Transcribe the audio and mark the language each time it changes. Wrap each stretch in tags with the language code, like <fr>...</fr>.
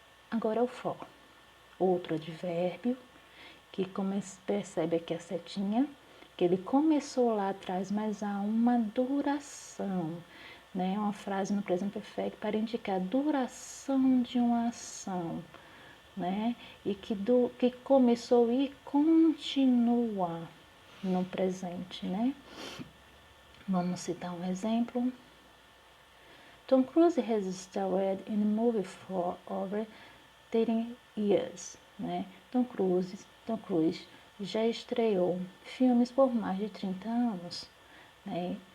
<pt>Agora o for, outro advérbio, que percebe aqui a setinha, que ele começou lá atrás, mas há uma duração, né? Uma frase no present perfect para indicar a duração de uma ação, né? E que começou e continua no presente, né? Vamos citar um exemplo.</pt> <en>Tom Cruise has starred in a movie for over 30 years,</en> <pt>né? Tom Cruise já estreou filmes por mais de 30 anos, né?</pt>